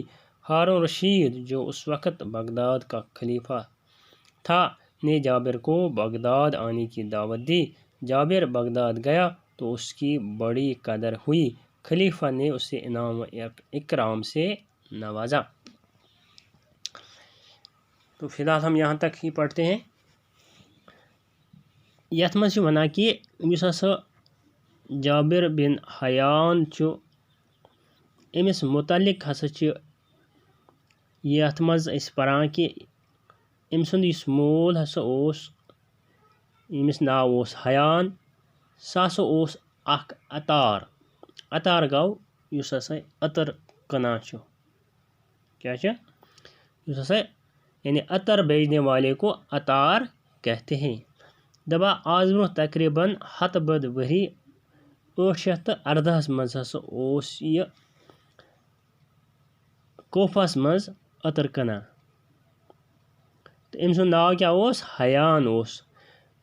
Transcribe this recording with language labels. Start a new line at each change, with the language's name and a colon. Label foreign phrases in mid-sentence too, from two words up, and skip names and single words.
Urdu: ہارون رشید، جو اس وقت بغداد کا خلیفہ تھا، نے جابر کو بغداد آنے کی دعوت دی۔ جابر بغداد گیا تو اس کی بڑی قدر ہوئی۔ خلیفہ نے اسے انعام و اکرام سے نوازا۔ تو فی الحال ہم یہاں تک ہی پڑھتے ہیں۔
Kashmiri: یتھ منٛز چھُ وَنان کہ یُس ہسا جابر بن حیان چھُ، أمِس متعلق ہسا چھِ یتھ منٛز أسۍ پران کہ أمۍ سُنٛد یُس مول ہسا اوس، ییٚمِس ناو اوس حیان، سُہ ہسا اوس اکھ عطار۔ عطار گوٚو یُس ہسا عطر کٕنان چھُ۔ کیا چھُ؟ یُس ہسا
Urdu: یعنی عطر بیچنے والے کو عطار کہتے ہیں۔
Kashmiri: دپان آز برونٛہہ تقریباً 100 بد ؤری 818 منٛز ہسا اوس یہِ کوفہس منٛز عطر کٕنان، تہٕ أمۍ سُنٛد ناو کیاہ اوس؟ حیان اوس۔